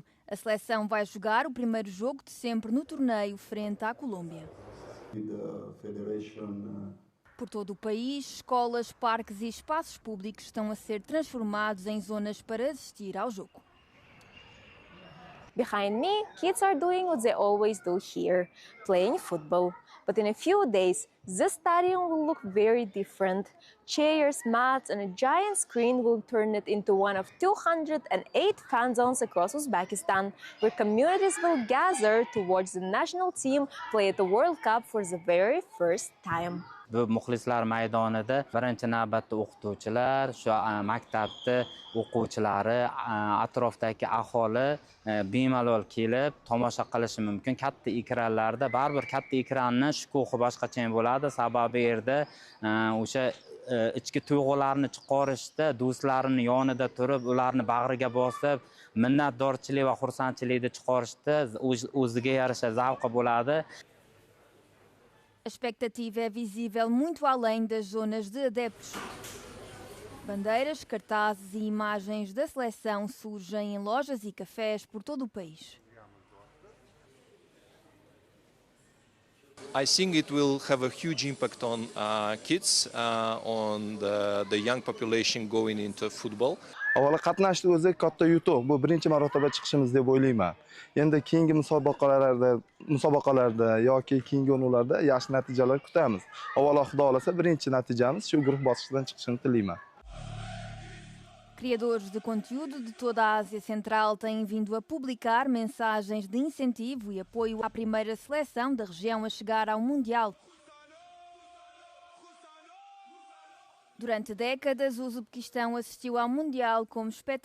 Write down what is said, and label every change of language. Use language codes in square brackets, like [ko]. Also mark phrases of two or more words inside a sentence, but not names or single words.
[pt] A seleção vai jogar o primeiro jogo de sempre no torneio frente à Colômbia. Por todo o país, escolas, parques e espaços públicos estão a ser transformados em zonas para assistir ao jogo. [en] Behind me, kids are doing what they always do here, playing football. But in a few days, the stadium will look very different. Chairs, mats, and a giant screen will turn it into one of 208 fan zones across Uzbekistan, where communities will gather to watch the national team play at the World Cup for the very first time. [uz] Bu muxlislar maydonida birinchi navbatda o'qituvchilar, shu maktabda o'quvchilari, atrofdagi aholi bemalol kelib tomosha qilishi mumkin. Katta ekranlarda baribir katta ekranning shukuhi boshqacha bo'ladi. Sababi yerda o'sha ichki tuyg'ularni chiqarishda do'stlarini yonida turib, ularni bag'riga bosib, minnatdorchilik va xursandchilikni chiqarishda o'ziga yarasha zavqi bo'ladi. [pt] A expectativa é visível muito além das zonas de adeptos. Bandeiras, cartazes e imagens da seleção surgem em lojas e cafés por todo o país. [en] I think it will have a huge impact on kids, on the young population going into football. [uz] Avvalo qatnashishni o'zi katta yutuq. Bu birinchi marotaba chiqishimiz deb o'ylayman. Endi keyingi musobaqalarda yoki keyingi o'yinlarda yaxshi natijalar kutamiz. Avvalo Xudo xolasa birinchi natijamiz shu guruh bosqichidan chiqishini tilayman. [pt] Criadores de conteúdo de toda a Ásia Central têm vindo a publicar mensagens de incentivo e apoio à primeira seleção da região a chegar ao Mundial. Durante décadas, o Uzbequistão assistiu ao Mundial como espectador.